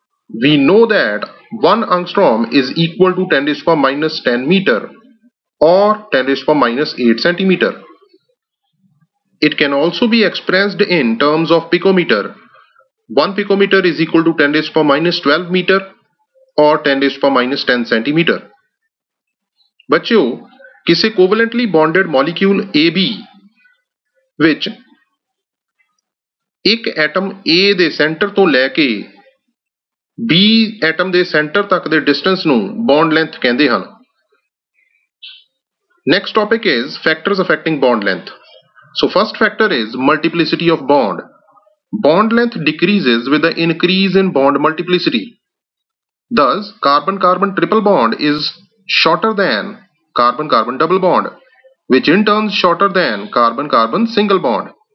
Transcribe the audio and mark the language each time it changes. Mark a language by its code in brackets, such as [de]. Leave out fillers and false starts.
[en] We know that 1 angstrom is equal to 10 raised to the minus 10 meter or 10 raised to the minus 8 centimeter. It can also be expressed in terms of picometer. 1 picometer is equal to 10 raised to the minus 12 meter or 10 raised to the minus 10 centimeter. [hi] बच्चों, किसी [pa] covalently bonded molecule AB ਵਿੱਚ ਇੱਕ atom A ਦੇ centre ਤੋਂ ਲੈ ਕੇ B atom ਦੇ centre ਤੱਕ ਦੇ ਡਿਸਟੈਂਸ ਨੂੰ ਬੌਂਡ ਲੈਂਥ ਕਹਿੰਦੇ ਹਨ. [en] Next topic is factors affecting bond length. So first factor is multiplicity of bond. Bond length decreases with the increase in bond multiplicity. Thus, carbon-carbon triple bond is shorter than carbon-carbon double bond, which in turn is shorter than carbon-carbon single bond.